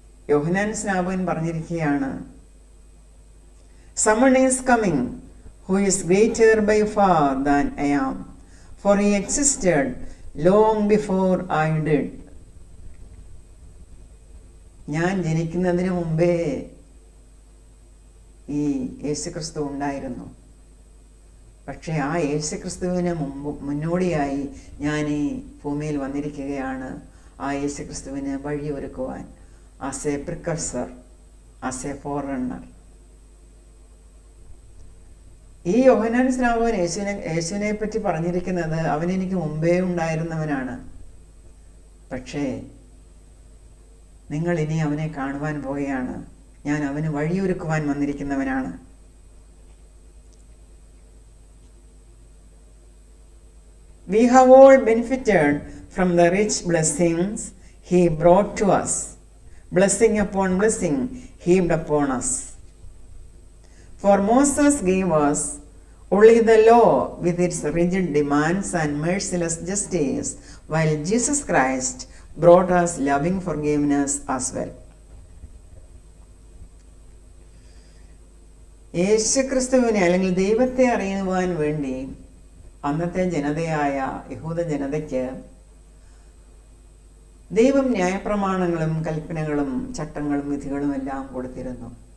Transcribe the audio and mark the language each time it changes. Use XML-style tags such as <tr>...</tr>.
<ml>യോഹന്നാൻ സ്നാപകൻ പറഞ്ഞിരിക്കുകയാണ്,</ml> <en>"Someone is coming who is greater by far than I am, for he existed long before I did."</en> <ml>ഞാൻ ജനിക്കുന്നതിന് മുമ്പേ ഈ യേശുക്രിസ്തു ഉണ്ടായിരുന്നു. പക്ഷേ ആ യേശുക്രിസ്തുവിന് മുന്നോടിയായി ഞാൻ ഈ ഭൂമിയിൽ വന്നിരിക്കുകയാണ് ആ യേശുക്രിസ്തുവിന് വഴിയൊരുക്കുവാൻ.</ml> <en>As a precursor as a forerunner.</en> <ml>ഈ യോഹന്നാൻ സ്നാപകൻ യേശുവിനെ പറ്റി പറഞ്ഞിരിക്കുന്നത് അവൻ എനിക്ക് മുമ്പേ ഉണ്ടായിരുന്നവനാണ്, പക്ഷേ നിങ്ങൾ ഇനി അവനെ കാണുവാൻ പോവുകയാണ്, ഞാൻ അവന് വഴിയൊരുക്കുവാൻ വന്നിരിക്കുന്നവനാണ്.</ml> <en>We have all benefited from the rich blessings he brought to us, blessing upon blessing heaped upon us. For Moses gave us only the law with its rigid demands and merciless justice, while Jesus Christ brought us loving forgiveness as well.</en> <ml>യേശുക്രിസ്തുവിനെ അല്ലെങ്കിൽ ദൈവത്തെ അറിയുവാൻ വേണ്ടി അന്നത്തെ ജനതയായ യഹൂദ ജനതയ്ക്ക് ദൈവം ന്യായപ്രമാണങ്ങളും കൽപ്പനകളും ചട്ടങ്ങളും വിധികളും എല്ലാം കൊടുത്തിരുന്നു.</ml>